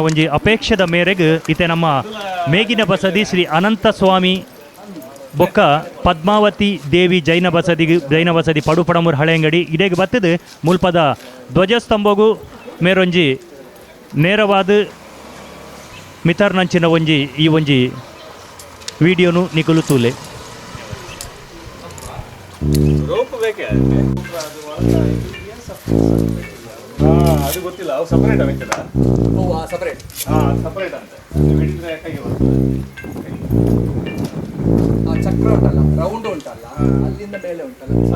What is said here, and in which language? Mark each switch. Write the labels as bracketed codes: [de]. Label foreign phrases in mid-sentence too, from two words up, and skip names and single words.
[tcy] ಒಂಜಿ ಅಪೇಕ್ಷದ ಮೇರೆಗೆ ಇತ್ತೆ ನಮ್ಮ ಮೇಗಿನ ಬಸದಿ ಶ್ರೀ ಅನಂತ ಸ್ವಾಮಿ ಬೊಕ್ಕ ಪದ್ಮಾವತಿ ದೇವಿ ಜೈನ ಬಸದಿ ಪಡುಪಡಮೂರು ಹಳೆಂಗಡಿ ಇಡೆಗೆ ಬತ್ತದು ಮುಲ್ಪದ ಧ್ವಜಸ್ತಂಭಗೂ ಮೇರೊಂಜಿ ನೇರವಾದ ಮಿತರ್ನಂಚಿನ ಈ ಒಂಜಿ ವಿಡಿಯೋನು ನಿಕಲು ತೂಲೆ [kn] ಅದು ಗೊತ್ತಿಲ್ಲ ಅವು ಸಪರೇಟ್ ಅವಕ್ಕೆಲ್ಲ ಸಪರೇಟ್ ಸಪರೇಟ್ ಅಂತ ಚಕ್ರ ಉಂಟಲ್ಲ ರೌಂಡ್ ಉಂಟಲ್ಲ ಅಲ್ಲಿಂದ ಮೇಲೆ ಉಂಟಲ್ಲ